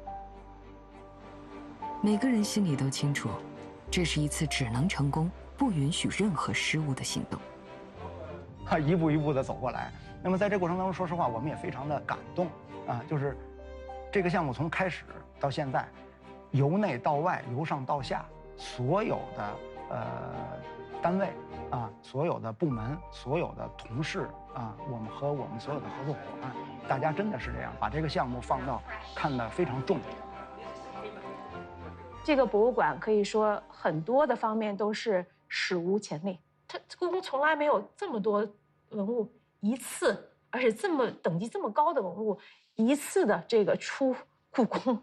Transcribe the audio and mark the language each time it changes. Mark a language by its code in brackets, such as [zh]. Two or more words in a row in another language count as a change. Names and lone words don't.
[zh] 每個人心裡都清楚，這是一次只能成功，不允許任何失誤的行動。一步一步的走過來。那麼在這過程當中，說實話，我們也非常的感動啊！就是這個項目從開始到現在，由內到外，由上到下，所有的單位啊，所有的部门、所有的同事啊，我们和我们所有的合作伙伴，大家真的是这样，把这个项目看得非常重。这个博物馆可以说很多的方面都是史无前例，故宫从来没有这么多文物一次，而且这么等级这么高的文物一次的这个出故宫。